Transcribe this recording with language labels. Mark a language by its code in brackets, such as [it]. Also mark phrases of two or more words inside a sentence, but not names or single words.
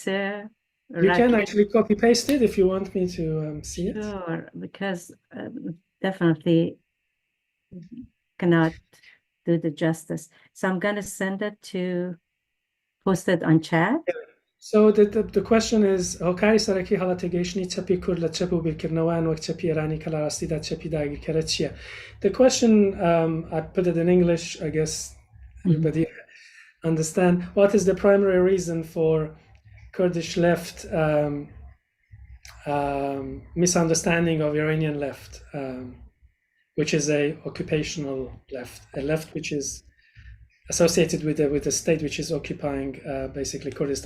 [en] You can actually copy paste it if you want me to see it. Sure, because definitely cannot do the justice. So I'm going to send it to, post it on chat. So the question is [ckb] هۆکاری سەرەکی هەڵەتێگەیشتنی چەپی کورد لە چەپ و بیرکردنەوەیان وەک چەپی ئێرانی کە لە ڕاستیدا چەپی داگیرکەرە چییە؟ [en] The question, I put it in English, I guess everybody understand. What is the primary reason for Kurdish left misunderstanding of Iranian left, which is a occupational left, a left which is associated with the state which is occupying basically Kurdistan.